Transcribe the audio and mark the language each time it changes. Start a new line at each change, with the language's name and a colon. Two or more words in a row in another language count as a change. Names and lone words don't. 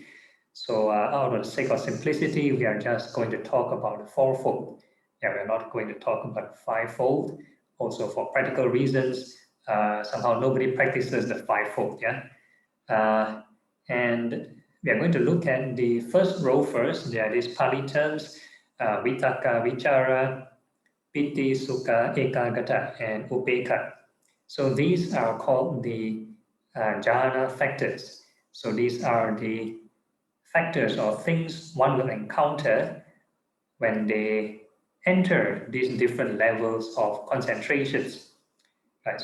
English: So out of the sake of simplicity, we are just going to talk about the fourfold. Yeah, we're not going to talk about fivefold. Also, for practical reasons, somehow nobody practices the fivefold. Yeah, and we are going to look at the first row first. There are these Pali terms:
Pali: vitaka, vichara, piti, sukha, ekagata, and upekha.
English: So these are called the jhana factors. So these are the factors or things one will encounter when they enter these different levels of concentrations. Right.